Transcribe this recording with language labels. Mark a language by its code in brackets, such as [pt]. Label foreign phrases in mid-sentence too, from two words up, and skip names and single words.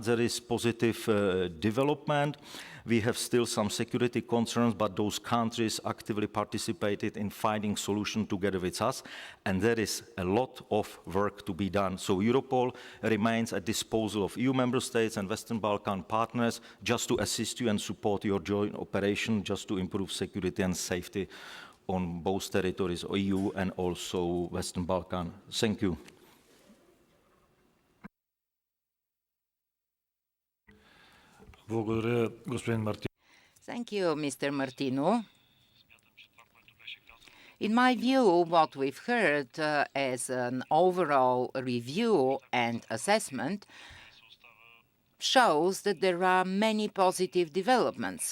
[en] There is positive development. We have still some security concerns, but those countries actively participated in finding solutions together with us, and there is a lot of work to be done. So Europol remains at disposal of EU member states and Western Balkan partners just to assist you and support your joint operation, just to improve security and safety on both territories, EU and also Western Balkan. Thank you. [bg] Благодаря, господин Мартин. [en] Thank you, Mr. Martinu. In my view, what we've heard as an overall review and assessment shows that there are many positive developments.